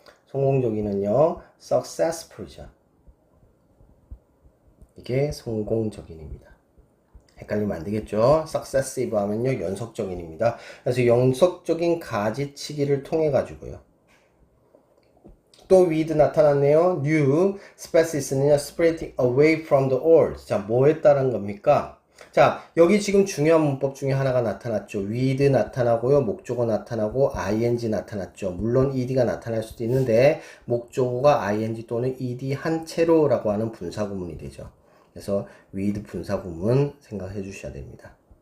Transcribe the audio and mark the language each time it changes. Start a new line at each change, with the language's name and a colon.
Korean: 성공적인은요, successful이죠. 이게 성공적인입니다. 헷갈리면 안 되겠죠? successive 하면요, 연속적인입니다. 그래서 연속적인 가지치기를 통해 가지고요. 또 with 나타났네요.
English: new species는요, spreading away from the old.
Korean: 자, 뭐 했다는 겁니까? 자, 여기 지금 중요한 문법 중에 하나가 나타났죠. with 나타나고요, 목적어 나타나고, ing 나타났죠. 물론 ed가 나타날 수도 있는데, 목적어가 ing 또는 ed 한 채로라고 하는 분사구문이 되죠. 그래서 with 분사구문 생각해 주셔야 됩니다.